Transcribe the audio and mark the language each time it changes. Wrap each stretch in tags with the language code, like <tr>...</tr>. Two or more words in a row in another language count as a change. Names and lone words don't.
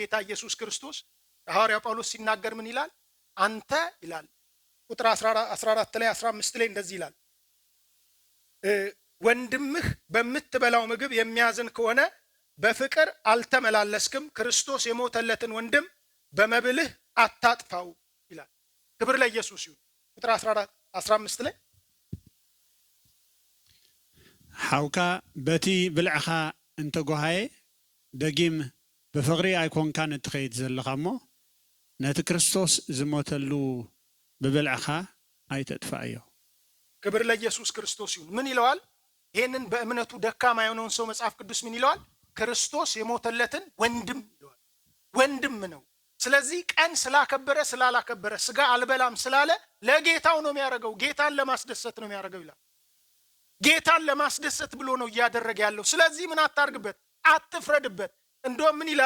<am>ጌታ ኢየሱስ ክርስቶስ ሐዋርያው ጳውሎስ ሲናገር ምን ይላል? አንተ ይላል ቁጥር 14 ላይ 15 ላይ እንደዚህ ይላል፣ ወንድምህ በምትበላው ምግብ የሚያዝን ከሆነ በፍቅር አልተመላለስክም፣ ክርስቶስ የሞተለትን ወንድም በመብልህ አታጥፋው ይላል። ክብር ለኢየሱስ ይሁን። ቁጥር 15 ላይ</am> <ti>ሓውካ በቲ ብልዕኻ እንተጓሃየ ደጊም ብፍቅሪ ኣይኮንካን እትኸይድ ዘለኻ እሞ ነቲ ክርስቶስ ዝሞተሉ ብብልዕኻ ኣይተጥፋእዮ።</ti> <am>ክብር ለኢየሱስ ክርስቶስ ይሁን። ምን ይለዋል? ይህንን በእምነቱ ደካማ የሆነውን ሰው መጽሐፍ ቅዱስ ምን ይለዋል? ክርስቶስ የሞተለትን ወንድም ይለዋል። ወንድም ነው። ስለዚህ ቀን ስላከበረ ስላላከበረ ስጋ አልበላም ስላለ ለጌታው ነው የሚያደርገው፣ ጌታን ለማስደሰት ነው የሚያደርገው ይላል። ጌታን ለማስደሰት ብሎ ነው እያደረገ ያለው። ስለዚህ ምን አታርግበት፣ አትፍረድበት። እንደውም ምን ይላል?</am>